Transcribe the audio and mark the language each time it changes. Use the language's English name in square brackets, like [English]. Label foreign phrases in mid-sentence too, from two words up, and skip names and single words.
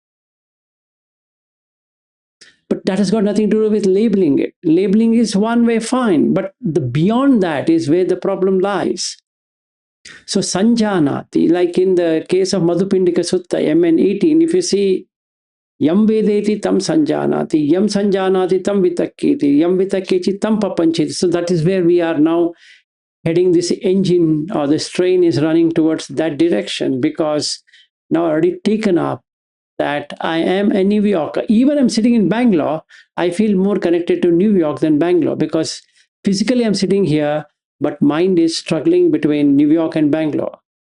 [English] But that has got nothing to do with labeling it. Labeling is one way, fine, but the beyond that is where the problem lies. So Sanjanati, like in the case of Madhupindika Sutta, MN 18, if you see [Pali] Yam Vedeti tam Sanjanati, Yam Sanjanati tam Vitakketi, Yam Vitakketi tam Papancheti. [English] So that is where we are now heading. This engine or this train is running towards that direction because now already taken up that I am a New Yorker. Even I'm sitting in Bangalore, I feel more connected to New York than Bangalore because physically I'm sitting here, but mind is struggling between New York and Bangalore.